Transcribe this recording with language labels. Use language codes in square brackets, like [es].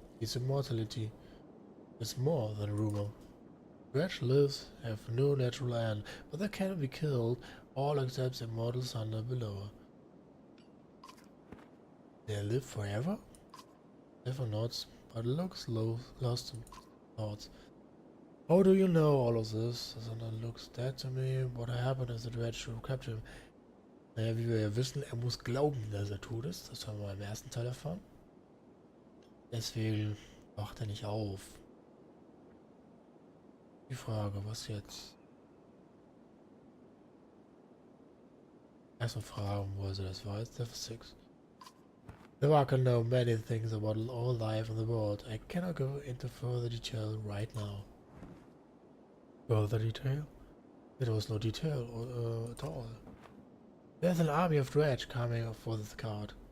[en] His immortality is more than rumor. Dredge lives have no natural end, but they cannot be killed, all except the immortal thunder below. They live forever? Never nods, but looks lost in thoughts. How do you know all of this? The thunder looks dead to me. What happened if the dredge to capture him? [de] Naja, wie wir ja wissen, er muss glauben, dass er tot ist. Das haben wir im ersten Teil erfahren. Deswegen wacht er nicht auf. Die Frage, was jetzt? Erstmal fragen, wo sie das weiß. Level 6. [en] Though I can know many things about all life in the world, I cannot go into further detail right now. Further detail? There was no detail at all. There's an army of dredge coming for this cart.